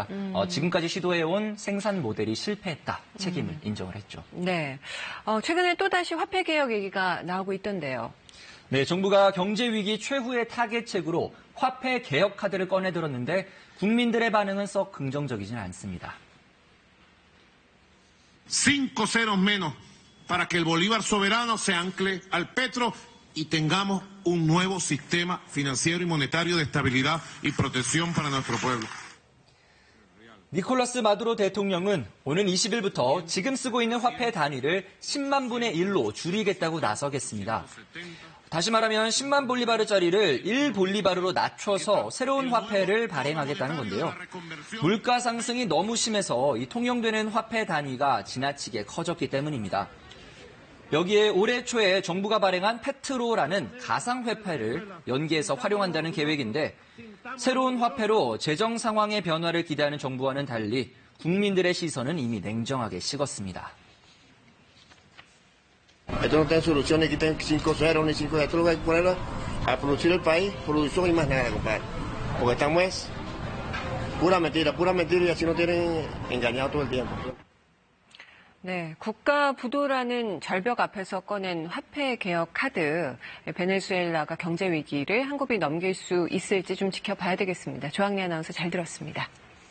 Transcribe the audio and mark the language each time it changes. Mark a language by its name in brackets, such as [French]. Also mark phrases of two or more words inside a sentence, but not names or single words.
[Korean] 지금까지 시도해온 생산 모델이 실패했다 책임을 인정을 했죠. 네. 최근에 또다시 화폐 개혁 얘기가 나오고 있던데요. 네, 정부가 경제 위기 최후의 타겟책으로 화폐 개혁 카드를 꺼내들었는데 국민들의 반응은 썩 긍정적이지는 않습니다. [Spanish] 5 ceros menos para que el bolívar soberano se ancle al petro y tengamos un nuevo sistema financiero y monetario de estabilidad y protección para nuestro pueblo. [Korean] 니콜라스 마두로 대통령은 오는 20일부터 지금 쓰고 있는 화폐 단위를 10만 분의 1로 줄이겠다고 나서겠습니다. 다시 말하면 10만 볼리바르짜리를 1볼리바르로 낮춰서 새로운 화폐를 발행하겠다는 건데요. 물가 상승이 너무 심해서 이 통용되는 화폐 단위가 지나치게 커졌기 때문입니다. 여기에 올해 초에 정부가 발행한 페트로라는 가상화폐를 연계해서 활용한다는 계획인데 새로운 화폐로 재정 상황의 변화를 기대하는 정부와는 달리 국민들의 시선은 이미 냉정하게 식었습니다. [Spanish] Esto no tiene solución, ni quiten 5 ceros ni 5 ceros. Esto lo que hay que ponerlo a producir el país, producción y más nada, compadre. Porque estamos es pura mentira y así nos tienen engañado todo el tiempo. [Korean] 네, 국가 부도라는 절벽 앞에서 꺼낸 화폐 개혁 카드, 베네수엘라가 경제 위기를 한국이 넘길 수 있을지 좀 지켜봐야 되겠습니다. 조항래 아나운서 잘 들었습니다.